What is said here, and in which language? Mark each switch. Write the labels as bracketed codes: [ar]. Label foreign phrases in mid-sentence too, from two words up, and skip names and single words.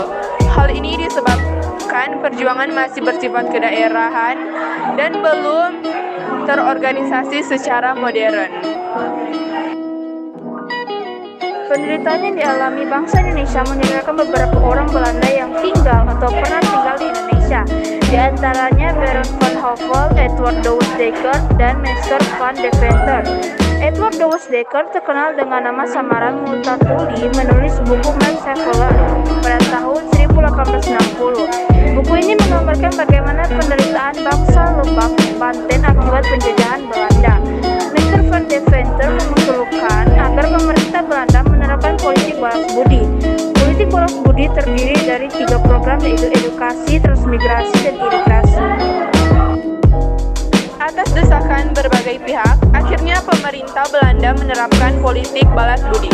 [id] Hal ini disebabkan perjuangan masih bersifat kedaerahan dan belum terorganisasi secara modern. Penderitaan yang dialami bangsa Indonesia meninggalkan beberapa orang Belanda yang tinggal atau pernah tinggal di Indonesia, di antaranya Baron van Hove, Edward Douwes Dekker, dan Meester van Deventer. Edward Douwes Dekker terkenal dengan nama samaran Multatuli, menulis buku Machiavelli pada tahun 1860. Buku ini menggambarkan bagaimana penderitaan bangsa Lebak, Banten akibat penjajahan Belanda. Meester van Deventer mengusulkan agar pemerintah Belanda menerapkan politik balas budi. Politik balas budi terdiri dari 3 program, yaitu edukasi, transmigrasi, dan irigasi. Atas desakan berbagai pihak, akhirnya pemerintah Belanda menerapkan politik balas budi.